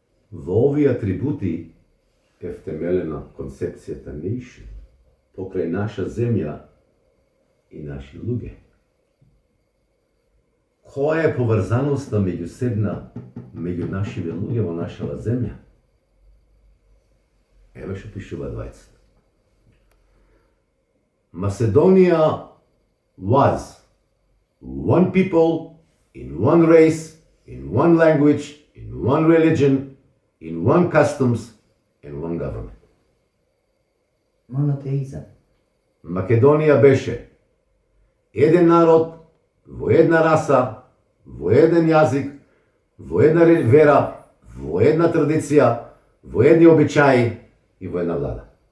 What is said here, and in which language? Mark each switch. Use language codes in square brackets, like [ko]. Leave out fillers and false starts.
[mk] Во овие атрибути е втемелена концепцијата nation, покрај наша земја и наши луѓе. Која е поврзаноста меѓу нашиве луѓе во нашава земја? Еве што пишува двајцата. [en] Macedоnia was one people, in one race, in one language, in one religion, in one customs, and one government. [mk] Монотеизам. Македонија беше еден народ, во една раса, во еден јазик, во една вера, во една традиција, во едни обичаи, 2 војна влада.